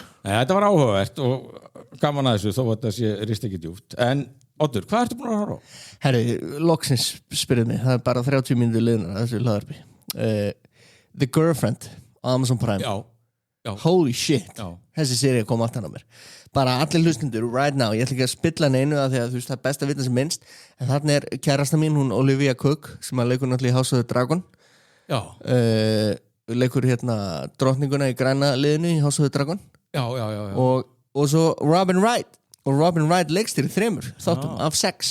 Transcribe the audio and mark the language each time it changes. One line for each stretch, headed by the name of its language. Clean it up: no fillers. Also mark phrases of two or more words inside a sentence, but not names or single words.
Icelandic: Þetta var áhugavert og gaman að þessu þó að þetta sé rist ekki djúpt, en Oddur, hvað ertu búin að horfa á? Herri, loksins spyrðið mig, það er bara 30 mínútur liðnar þessu hlaðarpi The Girlfriend á Amazon Prime Já.
English: Holy shit,
Icelandic: Já. þessi sería kom aftan á mér bara allir hlustundur
English: right now,
Icelandic: ég ætla ekki að spilla neinu að því að þú veist það er best að vita sem minnst en þarna er kærasta mín, hún Olivia Cook sem að leikur náttúrulega í House of the Dragon leikur drottninguna í græna liðinu í House of the Dragon Já. og svo Robin Wright og Robin Wright leikstýrir 3 þáttum af 6